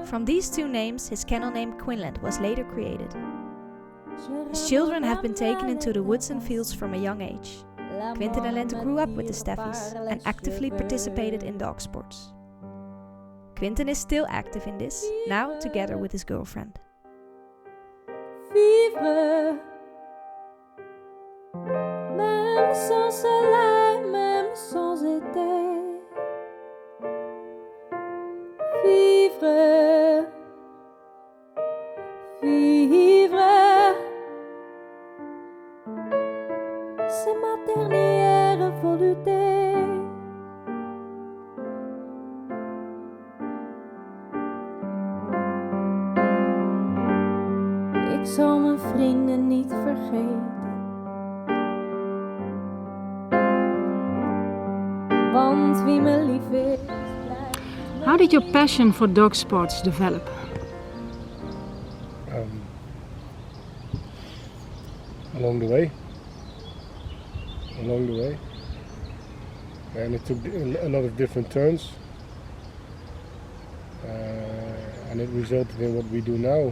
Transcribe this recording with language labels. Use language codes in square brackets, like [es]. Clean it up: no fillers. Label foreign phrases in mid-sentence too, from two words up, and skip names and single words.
[en] From these 2 names, his kennel name Quinlent was later created. His children have been taken into the woods and fields from a young age. Quinten and Lente grew up with the Staffies and actively participated in dog sports. Quinten is still active in this, now together with his girlfriend. [fr] Vivre, même sans soleil, même sans été. Vivre, vivre, c'est ma dernière volonté. [nl] Ik zal mijn vrienden niet vergeten, want wie me lief is, blijft me. [en] How did your passion for dog sports develop? Along the way. And it took a lot of different turns. And it resulted in what we do now.